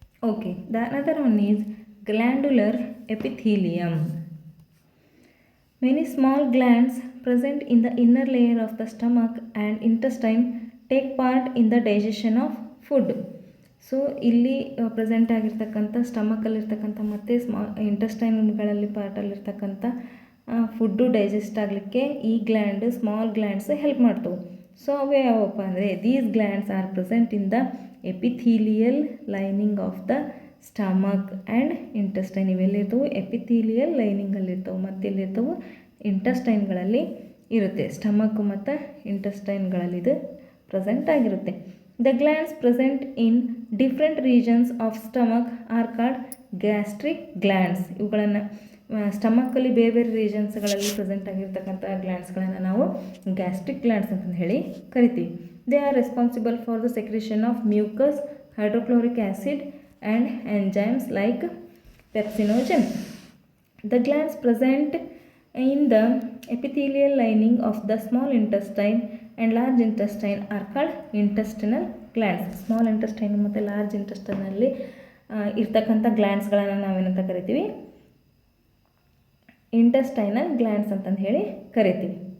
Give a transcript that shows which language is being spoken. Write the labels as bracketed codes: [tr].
[en] Okay, the another one is glandular epithelium. Many small glands present in the inner layer of the stomach and intestine take part in the digestion of food. [kn] So ಇಲ್ಲಿ present ಆಗಿರ್ತಕ್ಕಂಥ ಸ್ಟಮಕಲ್ಲಿರ್ತಕ್ಕಂಥ ಮತ್ತು ಇಂಟೆಸ್ಟೈನ್ಗಳಲ್ಲಿ ಪಾರ್ಟಲ್ಲಿರ್ತಕ್ಕಂಥ food digest ಆಗಲಿಕ್ಕೆ ಈ small glands help ಮಾಡ್ತವೆ. [en] so [kn] ಅವು ಯಾವಪ್ಪ ಅಂದರೆ [en] These glands are present in the epithelial lining of the stomach and intestine. [kn] ಇವೆಲ್ಲಿರ್ತವೆ, epithelial ಲೈನಿಂಗಲ್ಲಿರ್ತವೆ ಮತ್ತು ಎಲ್ಲಿರ್ತವೆ, ಇಂಟೆಸ್ಟೈನ್ಗಳಲ್ಲಿ ಇರುತ್ತೆ. ಸ್ಟಮಕ್ ಮತ್ತು ಇಂಟೆಸ್ಟೈನ್ಗಳಲ್ಲಿ ಇದು ಪ್ರೆಸೆಂಟ್ ಆಗಿರುತ್ತೆ. [en] The glands present in different regions of stomach are called gastric glands. [kn] ಇವುಗಳನ್ನು ಸ್ಟಮಕ್ಕಲ್ಲಿ ಬೇರೆ ಬೇರೆ ರೀಜನ್ಸ್ಗಳಲ್ಲಿ ಪ್ರೆಸೆಂಟ್ ಆಗಿರ್ತಕ್ಕಂಥ ಗ್ಲ್ಯಾಂಡ್ಸ್ಗಳನ್ನು ನಾವು ಗ್ಯಾಸ್ಟ್ರಿಕ್ ಗ್ಲ್ಯಾಂಡ್ಸ್ ಅಂತಂದು ಹೇಳಿ ಕರಿತೀವಿ. [en] They are responsible for the secretion of mucus, hydrochloric acid and enzymes like pepsinogen. The glands present in the epithelial lining of the small intestine and large intestine are called intestinal glands. [kn] Small intestine ಮತ್ತು large intestine ಅಲ್ಲಿ ಇರ್ತಕ್ಕಂಥ ಗ್ಲ್ಯಾಂಡ್ಸ್ಗಳನ್ನು ನಾವೇನಂತ ಕರಿತೀವಿ, intestinal glands ಅಂತಂದು ಹೇಳಿ ಕರಿತೀವಿ.